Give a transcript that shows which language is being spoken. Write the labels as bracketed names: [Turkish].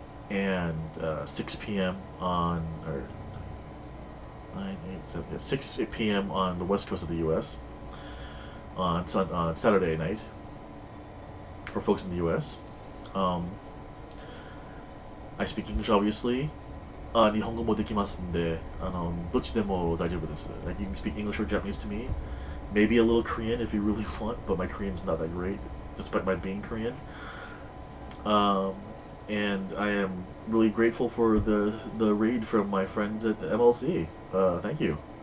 [English] And 6 p.m. on, or 9, 8, 7, yeah, 6 p.m. on the west coast of the U.S. on Saturday night for folks in the U.S. I speak English obviously. [Japanese] 日本語もできますんで、どっちでも大丈夫です。 [English] Like, you can speak English or Japanese to me. Maybe a little Korean if you really want, but my Korean's not that great, despite my being Korean. And I am really grateful for the raid from my friends at the MLC. Thank you.